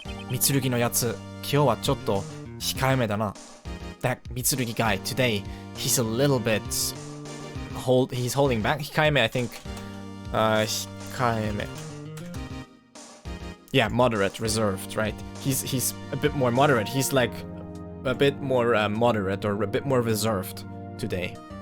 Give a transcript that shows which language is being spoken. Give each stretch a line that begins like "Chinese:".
Japanese: 三剣のやつ、今日はちょっと控えめだな.
English: That 三剣 guy today, he's a little bit he's holding back. 控えめ I think 控えめ. Yeah, moderate, reserved, right? He's a bit more moderate. He's like a bit more moderate or a bit more reserved today.